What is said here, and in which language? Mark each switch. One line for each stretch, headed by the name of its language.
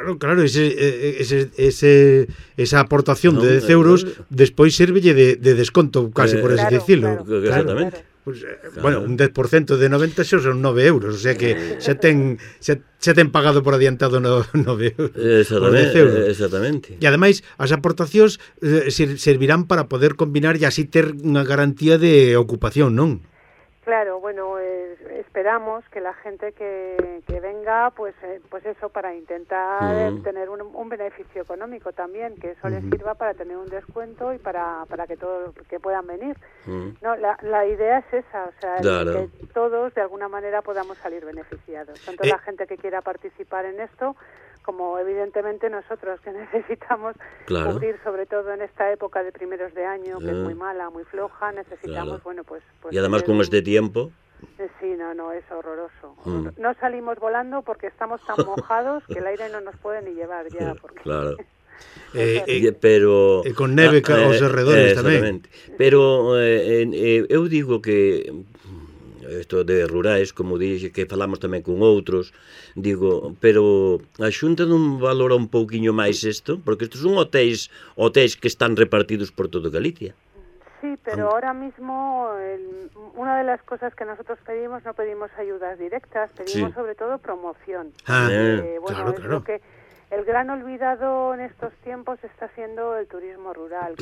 Spanish: claro, esa aportación de 10 euros después sirve de descuento casi por así decirlo. Claro. Exactamente. Claro.
Galician: Pues, bueno, un 10% de 90 xa son 9 euros, o sea que xa ten pagado por adiantado 9 euros. Exactamente. E ademais, as aportacións servirán para poder combinar e así ter unha garantía de ocupación, non?
Spanish: Claro, bueno, esperamos que la gente que venga, pues eso, para intentar tener un beneficio económico también, que eso les sirva para tener un descuento y para que todos que puedan venir. No, la idea es esa, o sea, claro, que todos de alguna manera podamos salir beneficiados, tanto la gente que quiera participar en esto, como evidentemente nosotros que necesitamos cubrir, sobre todo en esta época de primeros de año, que es muy mala, muy floja, necesitamos, bueno, pues... Y además con este tiempo... Sí, no, es horroroso. No salimos volando porque estamos tan mojados que el aire no nos puede ni llevar ya. Porque... Claro. pero
Galician: con neve aos arredores tamén. Pero eu digo que... Isto de rurais, como dixe, que falamos tamén con outros, digo, pero a Xunta non valora un pouquiño máis isto? Porque estes son hotéis que están repartidos por todo Galicia.
Spanish: Sí, pero ahora mismo, una de las cosas que nosotros pedimos, no pedimos ayudas directas, pedimos sobre todo promoción. Claro. Que el gran olvidado en estos tiempos está siendo el turismo rural.